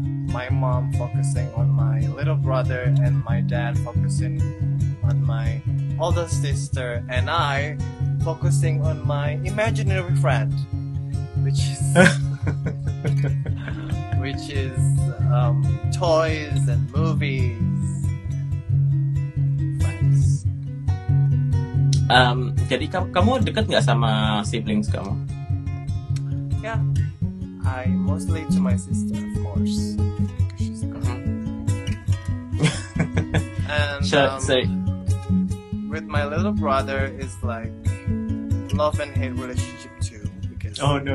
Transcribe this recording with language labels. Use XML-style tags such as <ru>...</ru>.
<en>my mom focusing on my little brother and my dad focusing on my older sister and I focusing on my imaginary friend, which is toys and movies. Friends.</en> <id>Jadi kamu dekat nggak sama siblings kamu?</id> <en>Yeah, I mostly to my sister, of course. She's a girl. And with my little brother is like love and hate relationship too because no.</en>